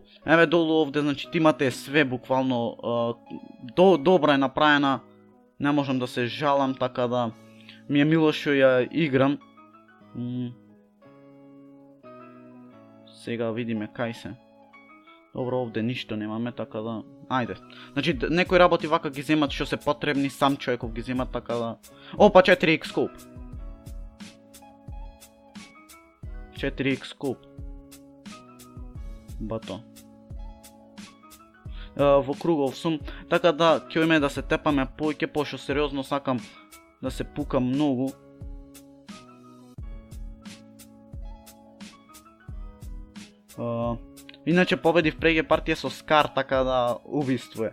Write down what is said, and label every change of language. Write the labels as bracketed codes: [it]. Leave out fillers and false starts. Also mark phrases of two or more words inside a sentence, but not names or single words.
[mk] Еве долу овде, значи имате све буквално, добра е направена, не можам да се жалам, така да ми е мило што ја играм. Сега видиме кај се. Добро, овде ништо немаме, така да ајде. Значи некои работи вака ги земат што се потребни, сам човеков ги земат, така да. Опа, [en] 4x scope. 4x scope. [mk] Бато. Во кругов сум, така да ќе име да се тепаме поќе, пошто сериозно сакам да се пукам многу. Иначе победив преге партија со Скар, така да убиство е.